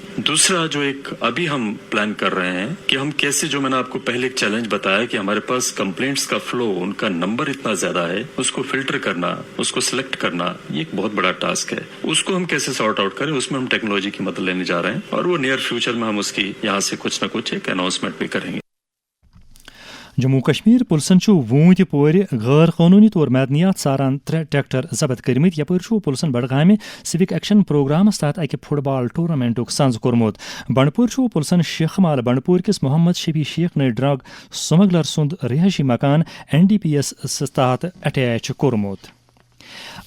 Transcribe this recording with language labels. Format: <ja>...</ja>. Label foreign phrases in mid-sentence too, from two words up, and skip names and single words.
<ur>دوسرا جو ایک ابھی ہم پلان کر رہے ہیں کہ ہم کیسے, جو میں نے آپ کو پہلے ایک چیلنج بتایا کہ ہمارے پاس کمپلینٹس کا فلو, ان کا نمبر اتنا زیادہ ہے, اس کو فلٹر کرنا, اس کو سلیکٹ کرنا, یہ ایک بہت بڑا ٹاسک ہے. اس کو ہم کیسے سارٹ آؤٹ کریں, اس میں ہم ٹیکنالوجی کی مدد لینے جا رہے ہیں اور وہ</ur> <en>near future</en> <ur>میں ہم اس کی یہاں سے کچھ نہ کچھ ایک اناؤنسمنٹ بھی کریں گے.</ur> <ks>جموں کشمیر پُلسن ووٗنٛتہِ پورِ غٲر قونوٗنی طور معدنیات ساران 3 ٹریکٹر ضبط کٔرمٕتۍ. یپٲرۍ پُلسن بڈگامہِ</ks> <en>civic action programmes</en> <ks>تحت اکہِ</ks> <en>football tournament</en> <ks>سنز کوٚرمُت. بنڈپوٗر پُلسن شیخ مال بنڈپوٗر کِس محمد شفیع شیخ نٔے</ks> <en>drug smuggler</en> <ks>سُنٛد رہٲیشی مکان NDPS تحت اٹیچ کوٚرمُت.</ks>